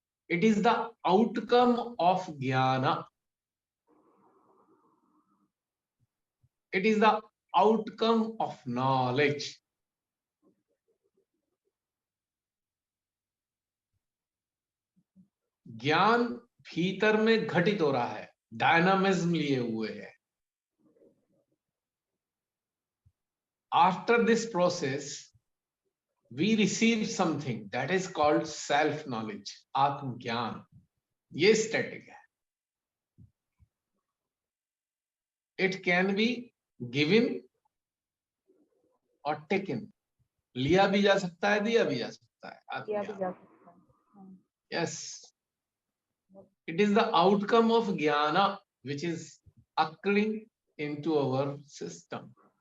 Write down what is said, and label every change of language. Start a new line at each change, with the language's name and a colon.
English: It is the outcome of ज्ञान, it is the outcome of knowledge.
Hindi: ज्ञान भीतर में घटित हो रहा है, डायनामिज्म लिए हुए है।
English: After this process we receive something that is called self knowledge, आत्मज्ञान।
Hindi: ये स्टैटिक है।
English: it can be given और taken,
Hindi: लिया भी जा सकता है, दिया भी जा सकता है।
English: आत्मज्ञान, yes, it is the outcome of ज्ञान which is occurring into our system.